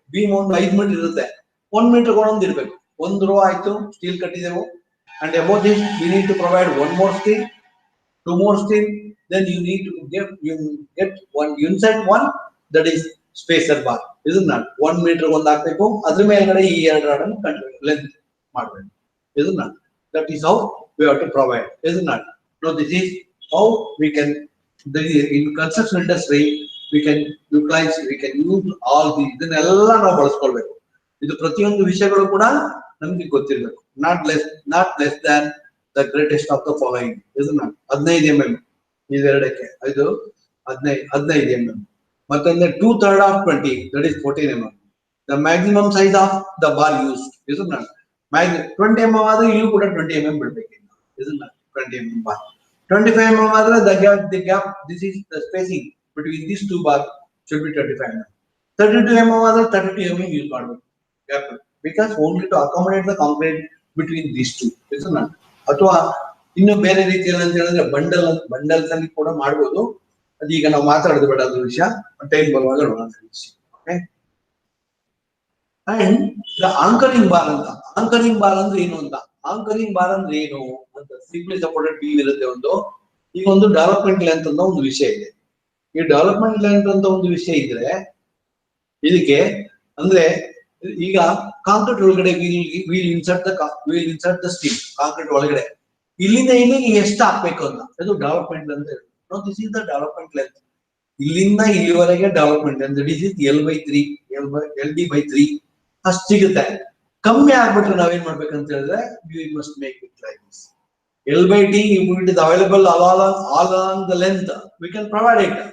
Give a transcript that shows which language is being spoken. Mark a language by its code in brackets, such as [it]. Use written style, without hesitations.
[kn] Beam ಒಂದು 5 metre ಇರುತ್ತೆ, 1 metre ಒಂದೊಂದು ಇಡ್ಬೇಕು. ಒಂದು ರೋ ಆಯ್ತು, steel ಕಟ್ಟಿದೆವು. [en] And about this we need to provide 1 more steel, 2 more steel, then you need to get one insert one, that is spacer bar. Isn't not 1 meter [kn] ಒಂದು ಹಾಕ್ಬೇಕು, ಅದ್ರ ಮೇಲ್ಗಡೆ ಈ 2 ರಾಡ್ ಅನ್ನು ಲೆಂತ್ ಮಾಡಬೇಕು. [en] Isn't not? That is how we have to provide. Isn't not? No, this is how we can, in construction industry we can utilize, we can use all these. [kn] ಇದನ್ನೆಲ್ಲ ನಾವು ಬಳಸ್ಕೊಳ್ಬೇಕು. ಇದು ಪ್ರತಿಯೊಂದು ವಿಷಯಗಳು ಕೂಡ ನಮ್ಗೆ ಗೊತ್ತಿರಬೇಕು. [en] not less than the greatest of the following. Isn't not? [kn] 15 mm ಇದೆರಡಕ್ಕೆ ಇದು 15 mm. ಮತ್ತೊಂದು [en] 2/3 of 20, that is 14 mm. The maximum size of the bar used. Isn't not? [kn] 20 mm ಆದ್ರೆ ಇಲ್ಲೂ ಕೂಡ 20 mm ಬಿಡಬೇಕು. [en] Isn't not? 20 mm bar. 25 mm ಆದ್ರೆ the gap, this is the spacing between these two bars should be 25 mm. 32 mm [kn] ಆದ್ರೆ 32 mm use ಮಾಡಬೇಕು [en] gap, because only to accommodate the concrete between these two. Isn't not? [kn] ಅಥವಾ ಇನ್ನು ಬೇರೆ ರೀತಿಯಲ್ಲಿ ಅಂತ ಹೇಳಿದ್ರೆ bundles ಅಲ್ಲಿ ಕೂಡ ಮಾಡಬಹುದು. ಅದೀಗ ನಾವು ಮಾತಾಡೋದು ಬೇಡ, ಅದು ವಿಷಯ ಟೈಮ್ ಬರುವಾಗ ನೋಡೋಣ. Okay. And the anchoring bar ಅಂತ. ಆಂಕರಿಂಗ್ ಬಾರ್ ಅಂದ್ರೆ ಏನು ಅಂತ, ಆಂಕರಿಂಗ್ ಬಾರ್ ಅಂದ್ರೆ ಏನು ಅಂತ ಸಿಂಪ್ಲಿ ಸಪೋರ್ಟೆಡ್ ಬೀಮ್ ಇರುತ್ತೆ ಒಂದು. ಈಗ ಒಂದು ಡೆವಲಪ್ಮೆಂಟ್ ಲೆಂತ್ ಅಂತ ಒಂದು ವಿಷಯ ಇದೆ. ಈ ಡೆವಲಪ್ಮೆಂಟ್ ಲೆಂತ್ ಅಂತ ಒಂದು ವಿಷಯ ಇದ್ರೆ ಇದಕ್ಕೆ ಅಂದ್ರೆ ಈಗ ಕಾಂಕ್ರೀಟ್ ಒಳಗಡೆ [en] will insert the steel [kn] concrete ಒಳಗಡೆ ಇಲ್ಲಿಂದ ಇಲ್ಲಿಗೆ ಎಷ್ಟು ಹಾಕ್ಬೇಕು ಅಂತ, ಅದು ಡೆವಲಪ್ಮೆಂಟ್ ಅಂತ ಹೇಳಿ. [en] This is the development length. [kn] ಇಲ್ಲಿಂದ ಇಲ್ಲಿವರೆಗೆ [en] development length it is L/3 LD/3 [kn] ಅಷ್ಟು ಸಿಗುತ್ತೆ. ಕಮ್ಮಿ ಆಗ್ಬಿಟ್ರೆ ನಾವೇನ್ ಮಾಡ್ಬೇಕಂತ ಹೇಳಿದ್ರೆ [en] we must make it like this. L/T if it is available all along the length we can provide it.